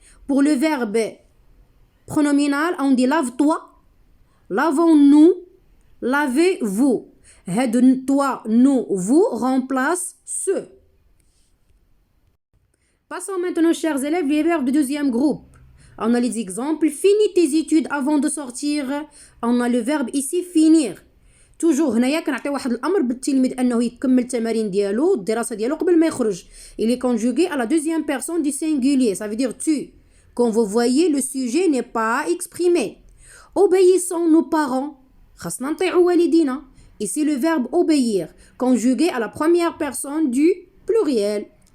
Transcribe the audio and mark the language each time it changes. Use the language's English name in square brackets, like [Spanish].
[French] Pour le verbe pronominal, on dit lave-toi, lavons-nous, lavez-vous. هاد toi, nous, vous remplace ce. Passons maintenant, chers élèves, les verbes du deuxième groupe. On a les exemples. Finis tes études avant de sortir. On a le verbe ici finir. [Arabic] توجور هنايا كنعطي واحد الامر بالتلميذ انه يكمل التمارين ديالو الدراسه ديالو قبل ما يخرج. [French] il est conjugué à la deuxième personne du singulier, ça veut dire tu. Comme vous voyez, le sujet n'est pas exprimé. Obéissons nos parents. [Arabic] خاصنا نطيعوا والدينا. [French] Ici le verbe obéir, conjugué à la première personne du pluriel.